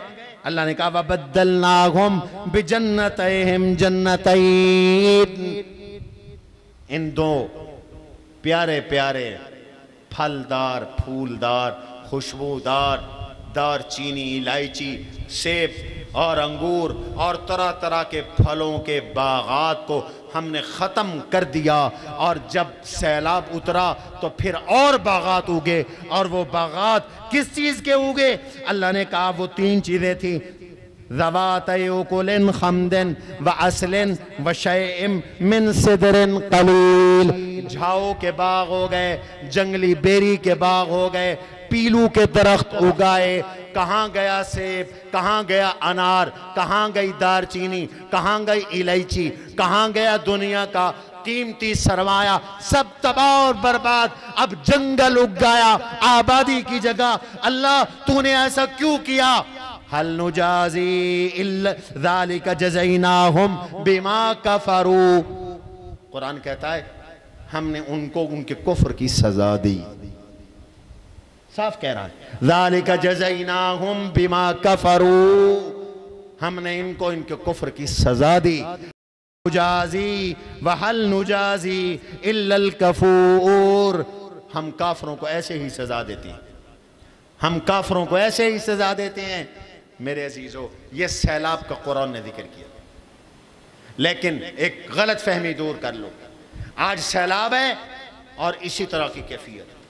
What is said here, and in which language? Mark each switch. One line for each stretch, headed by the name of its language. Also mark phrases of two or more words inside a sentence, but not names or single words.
Hindi: अल्लाह ने कहा
Arabic: وبدلناهم بجنتيهم جنتين,
Hindi: इन दो प्यारे प्यारे फलदार, फूलदार, खुशबूदार, दारचीनी, इलायची, सेब और अंगूर और तरह तरह के फलों के बागात को हमने ख़त्म कर दिया। और जब सैलाब उतरा तो फिर और बागात उगे। और वो बागात किस चीज़ के उगे? अल्लाह ने कहा वो 3 चीज़ें थी,
Arabic: ذواتي أكل خمط وأثل وشيء من سدر قليل.
Hindi: झाओ के बाग हो गए, जंगली बेरी के बाग हो गए, पीलू के दरख्त उगाए। कहाँ गया सेब, कहाँ गया अनार, कहाँ गई दारचीनी, कहाँ गई इलायची, कहाँ गया दुनिया का कीमती सरमाया, सब तबाह और बर्बाद। अब जंगल उग गया आबादी की जगह। अल्लाह तूने ऐसा क्यों किया?
Arabic: هل نجازي إلا ذلك جزيناهم بما كفروا.
Hindi: कुरान कहता है हमने उनको उनके कुफ्र की सजा दी। साफ कह रहा है
Arabic: ذلك جزيناهم بما كفروا,
Hindi: हमने इनको इनके कुफ्र की सजा दी।
Arabic: نجازي وهل نجازي إلا الكفور,
Hindi: हम काफरों को ऐसे ही सजा देते हैं, हम काफरों को ऐसे ही सजा देते हैं। मेरे अजीजों, ये सैलाब का कुरान ने जिक्र किया, लेकिन एक गलत फहमी दूर कर लो। आज सैलाब है और इसी तरह की कैफियत।